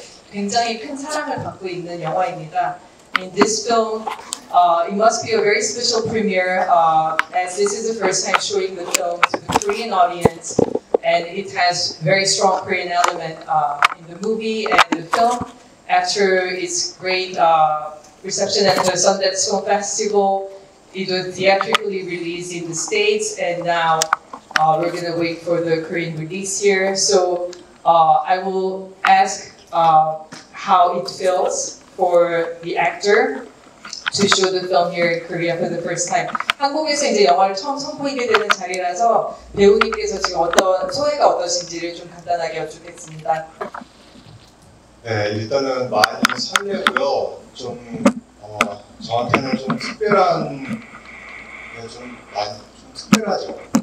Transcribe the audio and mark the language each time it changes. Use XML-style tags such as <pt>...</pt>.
<ko>굉장히 큰 사랑을 받고 있는 영화입니다.</ko> <en>In this film, it must be a very special premiere as this is the first time showing the film to the Korean audience, and it has very strong Korean element in the movie and the film. After its great reception at the Sundance Film Festival, it was theatrically released in the States, and now we're going to wait for the Korean release here. So I will ask how it feels for the actor to show the film here in Korea for the first time.</en> <ko>한국에서 이제 영화를 처음 선보이게 되는 자리라서 배우님께서 지금 어떤 소회가 어떠신지를 좀 간단하게 여쭙겠습니다. 네, 일단은 많이 설레고요. 좀 저한테는 좀 특별한, 좀 특별하죠.</ko>